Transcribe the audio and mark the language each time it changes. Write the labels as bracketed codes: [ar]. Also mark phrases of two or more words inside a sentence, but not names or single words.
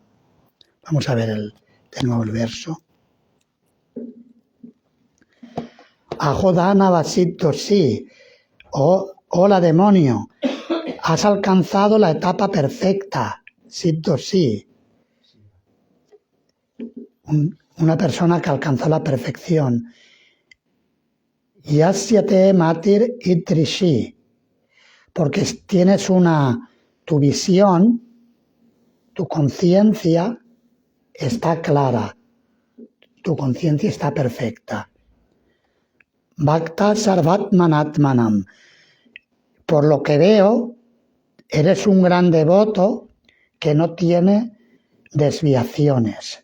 [es] Vamos a ver de nuevo el verso. [sa] अहो दानव सिद्धोऽसि, [es] hola demonio, has alcanzado la etapa perfecta, Siddhosi. Una persona que alcanzó la perfección. [sa] यस्यते मतिर् ईदृशी, [es] porque tienes tu visión, tu conciencia está clara, tu conciencia está perfecta. [sa] भक्त सर्वात्मनात्मानम्, [es] por lo que veo, eres un gran devoto que no tiene desviaciones.